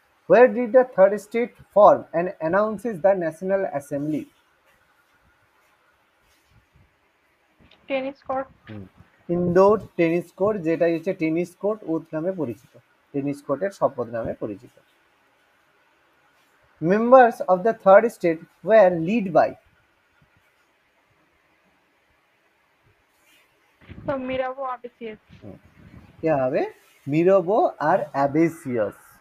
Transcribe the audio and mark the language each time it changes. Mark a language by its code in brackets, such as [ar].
[en] Where did the third state form and announces the National Assembly? [bn] Tennis court. Indoor tennis court, যেটা হচ্ছে tennis court oath নামে পরিচিত, tennis কোর্টের শপথ নামে পরিচিত। [en] Members of the third state were led by? [bn] তো মিরাবো আবিসিয়াস। কে হবে? মিরোবো আর অ্যাবেসিয়াস।